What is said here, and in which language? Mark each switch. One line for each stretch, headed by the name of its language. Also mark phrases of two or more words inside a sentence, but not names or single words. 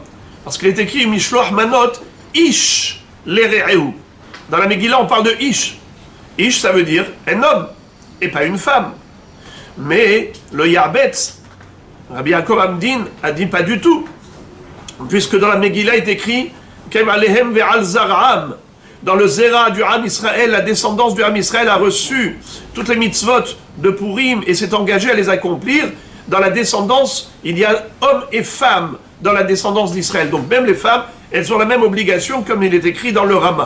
French: Parce qu'il est écrit
Hebrew: משלוח מנות איש לרעהו.
French: Dans la Megillah on parle de Ish. Ish ça veut dire un homme et pas une femme. Mais le Yarbetz, Rabbi Yaakov Amdin a dit pas du tout, puisque dans la Megillah est écrit
Hebrew: קימו עליהם ועל זרעם.
French: Dans le Zera du
Hebrew: עם ישראל,
French: la descendance du
Hebrew: עם ישראל
French: a reçu toutes les mitzvot de Purim et s'est engagé à les accomplir. Dans la descendance, il y a hommes et femmes dans la descendance d'Israël. Donc même les femmes, elles ont la même obligation comme il est écrit dans le Rama.